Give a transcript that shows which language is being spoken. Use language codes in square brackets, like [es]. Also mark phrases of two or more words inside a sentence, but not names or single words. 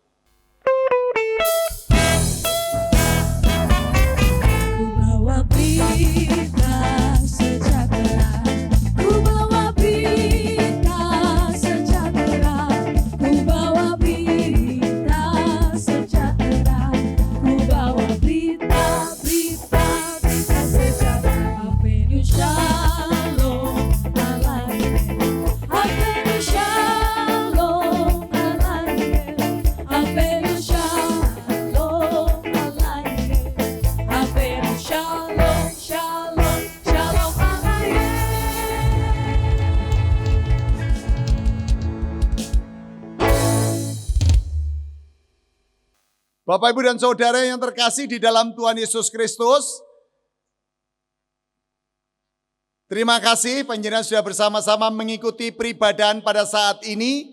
[id] Ku bawa berita sejahtera, ku bawa berita sejahtera, ku bawa berita sejahtera, ku bawa berita sejahtera. [he] Happy שלום עליכם, Happy שלום עליכם, Happy שלום עליכם, Happy שלום, שלום, שלום עליכם. [id] Bapak, Ibu, dan Saudara yang terkasih di dalam Tuhan Yesus Kristus, terima kasih panjenengan sudah bersama-sama mengikuti peribadahan pada saat ini.